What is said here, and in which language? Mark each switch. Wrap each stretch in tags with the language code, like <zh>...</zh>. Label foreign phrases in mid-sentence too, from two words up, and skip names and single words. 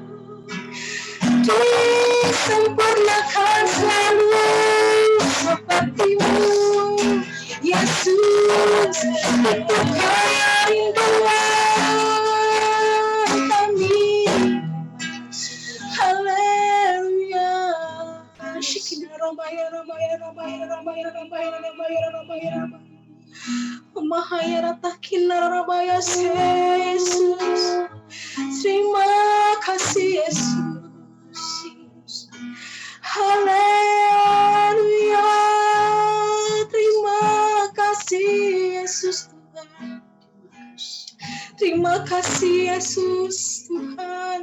<id>Disempurnakan selalu sepertimu Yesus, itu kerinduan kami. Haleluya. Shikina ramaya ramaya ramaya ramaya ramaya ramaya ramaya ramaya. Mahaya ratakina ramaya Yesus. Terima kasih Yesus. Haleluya. Terima kasih Yesus Tuhan. Terima kasih Yesus Tuhan.</id>